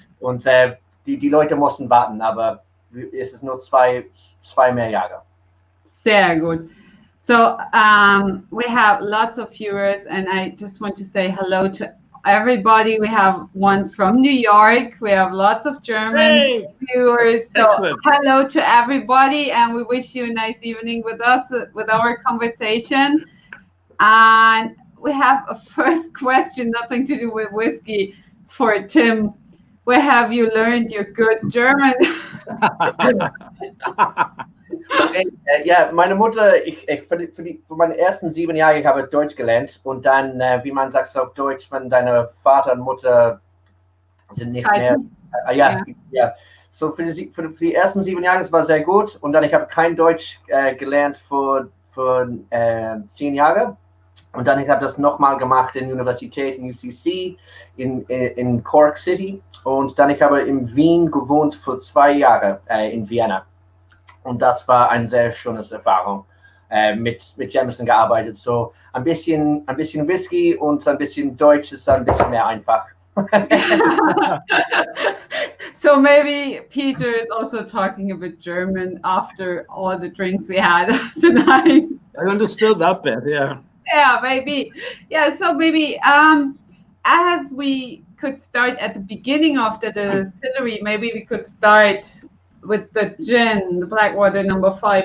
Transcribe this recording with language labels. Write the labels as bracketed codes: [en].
[de] Und die Leute mussten warten, aber es ist nur zwei mehr Jahre. Sehr gut. [en] So we have lots of viewers, and I just want to say hello to everybody. We have one from New York. We have lots of German viewers. So hello to everybody, and we wish you a nice evening with us, with our conversation. And we have a first question, nothing to do with whiskey. It's for Tim. Where have you learned your good German? [de] Ja, meine Mutter, für meine ersten 7 Jahre, ich habe Deutsch gelernt und dann, wie man sagt auf Deutsch, wenn deine Vater und Mutter sind nicht mehr. So für die ersten 7 Jahre, es war sehr gut und dann ich habe kein Deutsch gelernt für 10 Jahre und dann ich habe das nochmal gemacht in Universität in UCC in Cork City und dann ich habe in Wien gewohnt für 2 Jahre [en] in Vienna. [de] Und das war eine sehr schöne Erfahrung. Mit Jameson gearbeitet. So ein bisschen Whisky und ein bisschen Deutsch ist ein bisschen mehr einfach. [en] So maybe Peter is also talking a bit German after all the drinks we had tonight. I understood that bit, yeah. Yeah, maybe. Yeah, so maybe as we could start at the beginning of the distillery, maybe we could start with the gin, the Blackwater No. 5.